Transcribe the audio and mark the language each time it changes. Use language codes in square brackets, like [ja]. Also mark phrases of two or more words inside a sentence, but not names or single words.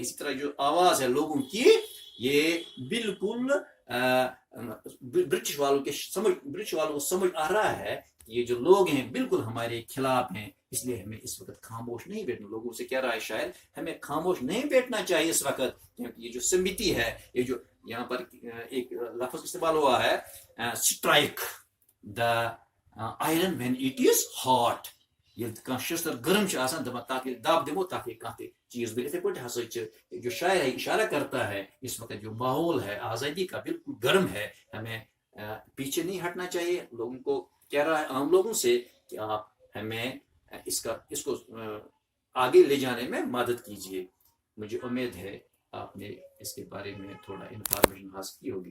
[ur] اسی طرح جو آواز ہے لوگوں کی یہ بالکل برٹش والوں کو سمجھ آ رہا ہے کہ یہ جو لوگ ہیں بالکل ہمارے خلاف ہیں. اس لیے ہمیں اس وقت خاموش نہیں بیٹھنا. لوگوں سے کہہ رہا ہے شاید ہمیں خاموش نہیں بیٹھنا چاہیے اس وقت، کیونکہ یہ جو سمیتی ہے، یہ جو یہاں پر ایک لفظ استعمال ہوا ہے [en] strike the iron when it is hot. [ks] ییٚلہِ کانٛہہ شستر گرم چھُ آسان دپان تتھ ییٚلہِ دب دِمو تتھ ہیٚکہِ کانٛہہ تہِ چیز بھی. اِتھے پٲٹھۍ ہسا چھِ [ur] جو شاعر ہے اشارہ کرتا ہے اس وقت جو ماحول ہے آزادی کا بالکل گرم ہے، ہمیں پیچھے نہیں ہٹنا چاہیے. لوگوں کو کہہ رہا ہے عام لوگوں سے کہ آپ ہمیں اس کو آگے لے جانے میں مدد کیجیے. مجھے امید ہے آپ نے اس کے بارے میں تھوڑا انفارمیشن حاصل کی ہوگی.